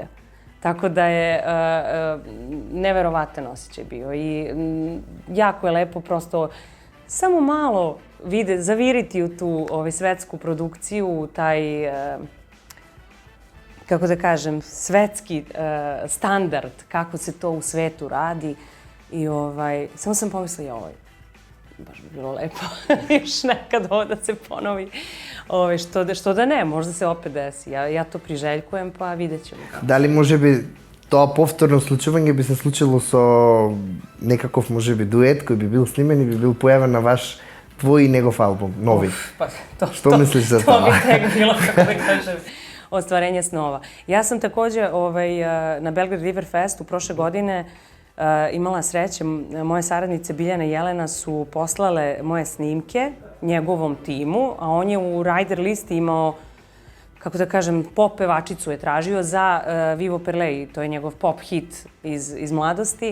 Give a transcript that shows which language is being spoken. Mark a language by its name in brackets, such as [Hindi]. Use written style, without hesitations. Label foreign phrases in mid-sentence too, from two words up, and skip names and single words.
[Serbian] Tako da je neverovatan osjećaj bio i jako je lepo prosto samo malo zaviriti u tu svetsku produkciju, taj, kako da kažem, svetski standard, kako se to u svetu radi. I samo sam pomislila, baš bi bilo lepo još nekad ovo da se ponovi. Što da ne, možda se opet desi. Ja to priželjkujem, pa vidjet ćemo. Da li [Macedonian] može bi to повторно случување би се случило со некаков можеби дует кој би бил снимен и би бил појавен на твој и негов албум, нови? Што мислиш за тоа? [Serbian] To bi tek bilo, kako da kažem, ostvarenje snova. Ja sam takođe na Belgrade River Festu prošle godine imala sreće. Moje saradnice Biljana i Jelena su poslale moje snimke njegovom timu, a on je u rider listi imao, kako da kažem, pop pevačicu je tražio za Vivo per lei, to je njegov pop hit iz mladosti.